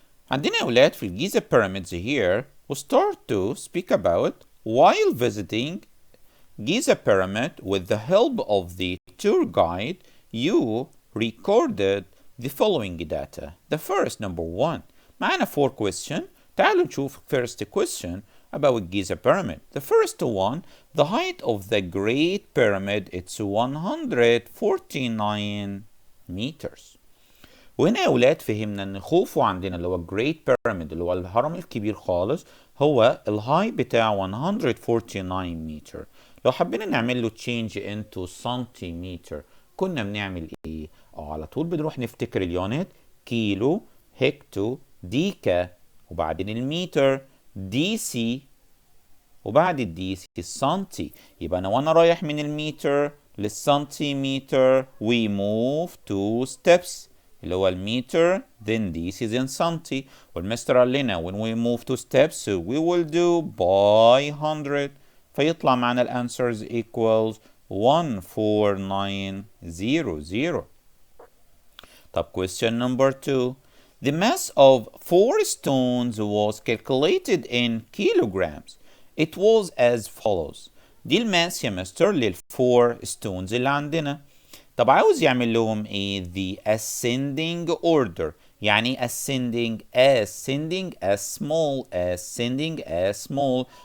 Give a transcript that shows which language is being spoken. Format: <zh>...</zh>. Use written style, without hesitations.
<ar>عندنا يا أولاد في الجيزة</ar> <en>pyramids here we start to speak about while visiting Giza pyramid with the help of the tour guide you recorded the following data. The first number 1 معانا 4 question.</en> <ar>تعالوا نشوف</ar> <en>first question about Giza pyramid. The first one, the height of the Great Pyramid, it's 149 meters.</en> <ar>وهنا يا ولاد فهمنا ان خوفو عندنا اللي هو Great Pyramid اللي هو الهرم الكبير خالص هو الهاي بتاع 149 متر. لو حبينا نعمل له change into سنتيمتر كنا بنعمل ايه؟ على طول بنروح نفتكر اليونت كيلو هكتو ديكا وبعدين المتر دي سي وبعد الدي سي السنتي. يبقى انا وانا رايح من المتر للسنتيمتر</ar> <en>we move 2 steps</en> <ar>اللي هو المتر then this is in سنتي.</ar> <en>والمستر قال لنا when we move 2 steps so we will do by 100</en> <ar>فيطلع معنا الانسرز</ar> <en>equals 14900. طب question number 2. The mass of 4 stones was calculated in kilograms. It was as follows.</en> <ar>دي الماس يا مستر لل4 stones اللي عندنا. طب عاوز يعمل لهم ايه؟</ar> <en>The ascending order. يعني ascending as small as small.</en>